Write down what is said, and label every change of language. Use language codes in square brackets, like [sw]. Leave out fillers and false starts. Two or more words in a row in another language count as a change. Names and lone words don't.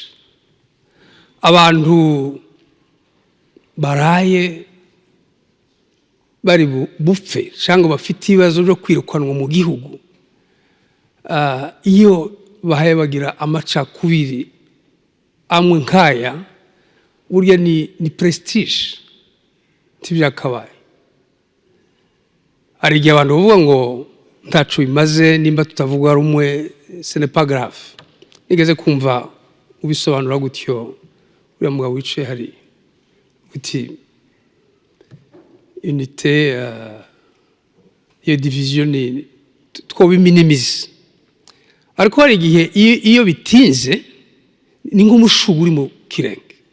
[rw] Abantu baraye bari bupfe cyangwa bafite ibibazo byo kwirukanwa mu gihugu, iyo bahaye bagira amacakubiri amwe nkaya, burya ni prestige ntibyakabaye. Hari igihe abantu bavuga ngo ntacu bimaze nimba tutavuga rumwe, [fr] ce n'est pas grave. [rw] Nigeze kumva ubisobanura gutyo, uriya mugabo wicaye hari uti unité iyo division twobiminimize. Ariko hari igihe iyo bitinze ni nk'umushugu uri mu kirenge.